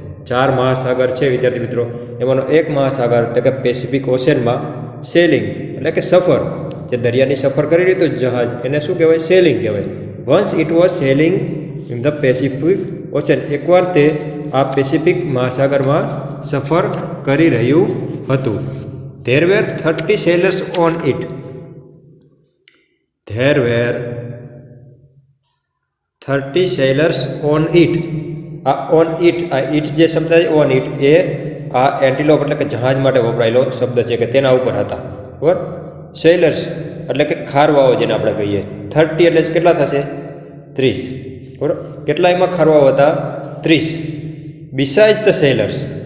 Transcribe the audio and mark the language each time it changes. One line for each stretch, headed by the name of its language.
Gujarati: 4 મહાસાગર છે વિદ્યાર્થી મિત્રો, એમાંનો એક મહાસાગર એટલે કે પેસિફિક ઓશનમાં સેલિંગ એટલે કે સફર, જે દરિયાની સફર કરી રહ્યું હતું જહાજ, એને શું કહેવાય? સેલિંગ કહેવાય.
English: Once it was sailing in the Pacific Ocean.
Gujarati: એકવાર તે આ પેસિફિક મહાસાગરમાં સફર કરી રહ્યું હતું.
English: There were 30 sailors on it. There were 30 sailors on it.
Gujarati: આ on it, આ it જે શબ્દ છે on it, એ આ એન્ટિલોપ એટલે કે જહાજ માટે વપરાયેલો શબ્દ છે કે તેના ઉપર હતા. બરાબર? સેલર્સ એટલે કે ખારવાઓ જેને આપણે કહીએ. 30 એટલે કેટલા થશે? 30. બરાબર? કેટલા એમાં ખારવાઓ હતા? 30.
English: Beside the sailors.